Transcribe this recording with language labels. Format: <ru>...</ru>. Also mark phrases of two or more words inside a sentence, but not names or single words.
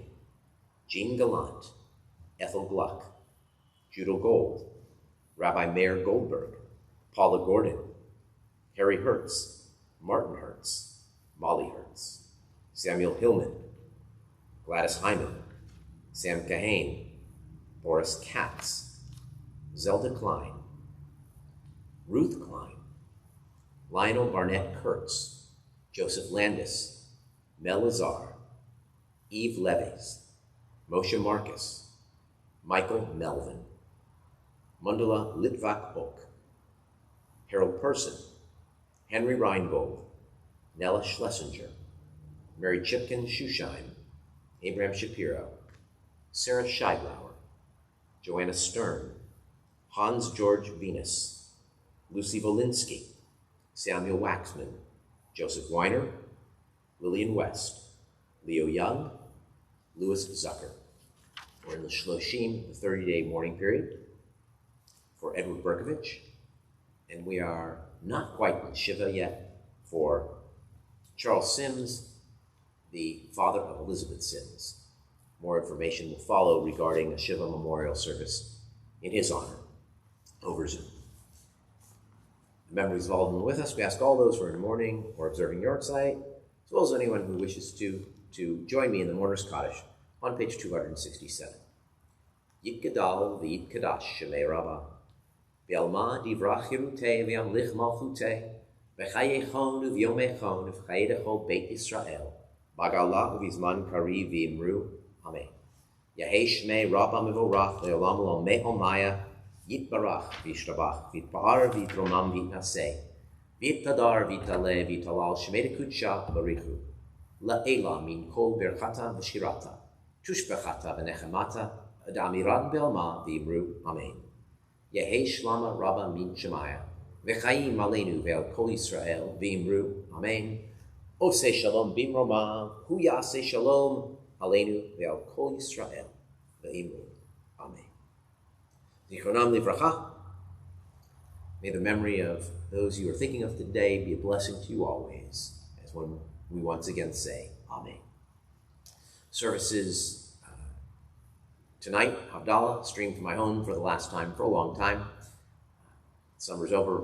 <en>Jean Gallant, Ethel Gluck, Judel Gold, Rabbi Meir Goldberg, Paula Gordon, Harry Hertz, Martin Hertz, Molly Hertz, Samuel Hillman, Gladys Hyman, Sam Kahane, Boris Katz, Zelda Klein, Ruth Klein, Lionel Barnett Kurtz, Joseph Landis, Mel Lazar, Eve Leves, Moshe Marcus, Michael Melvin, Mundala Litvak Oak, Harold Person, Henry Reingold, Nella Schlesinger, Mary Chipkin Shusheim, Abraham Shapiro, Sarah Scheidlauer, Joanna Stern, Hans George Venus, Lucy Volinsky, Samuel Waxman, Joseph Weiner, Lillian West, Leo Young, Louis Zucker. We're in the Shloshim, the 30-day mourning period, for Edward Berkovich, and we are not quite in Shiva yet for Charles Sims, the father of Elizabeth Sims. More information will follow regarding a Shiva memorial service in his honor over Zoom. The memories of all of them with us. We ask all those who are in mourning or observing Yortzeit, as well as anyone who wishes to join me in the Mourner's Kaddish on page 267.</en> <arc>יתגדל ויתקדש שמה רבא בעלמא די ברא כרעותה וימליך מלכותה בחייכון וביומיכון ובחיי דכל בית ישראל בעגלא ובזמן קריב ואמרו אמן. יהא שמה רבא מברך לעלם ולעלמי עלמיא יתברך וישתבח ויתפאר ויתרומם ויתנשא ויתהדר ויתעלה ויתהלל שמה דקודשא בריך הוא לעלא מן כל ברכתא ושירתא תשבחתא ונחמתא דאמירן בעלמא ואמרו אמן. יהא שלמא רבא מן שמיא,</arc> <he>וחיים עלינו ועל כל ישראל</he> <arc>ואמרו אמן.</arc> <he>עושה שלום במרומיו הוא יעשה שלום עלינו ועל כל ישראל ואמרו אמן. זכרונם לברכה.</he> <en>May the memory of those you are thinking of today be a blessing to you always, as when we once again say, Amen. Services tonight, Havdalah, streamed from my home for the last time for a long time. Summer's over.</en>